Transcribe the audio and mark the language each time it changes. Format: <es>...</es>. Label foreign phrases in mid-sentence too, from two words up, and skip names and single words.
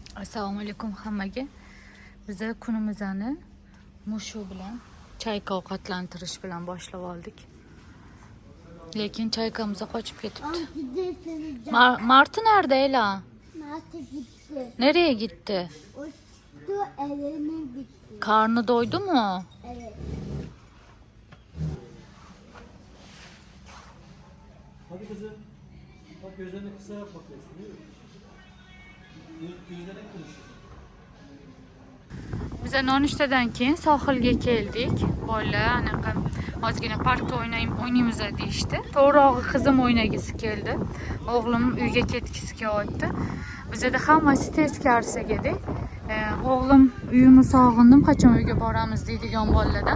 <uz>Assalomu alaykum hammaga. Biz kunimizni mushu bilan chayka ovqatlantirish bilan boshlab oldik. Lekin chaykamiz qochib ketibdi.</uz> <tr>Marti nerede Ela? Martı gitti. Nereye gitti? Uçtu, evine gitti. Karnı doydu mu? Evet. Hadi kızım. Bak gözlerini kısarak bakıyorsun değil mi? Gözlerine konuşuyor.</tr> <uz>Bize nonushtadan keyin sohilga keldik. Bolalar anaqa ozgina parkda o'ynaymiz deyishdi. To'g'rirog'i qizim o'ynagisi keldi. O'g'lim uyga ketgisi kelyapti. Bizda hammasi teskarisiga edik. O'g'lim uyimni sog'indim, qachon uyga boramiz deydigan bolalardan.</uz>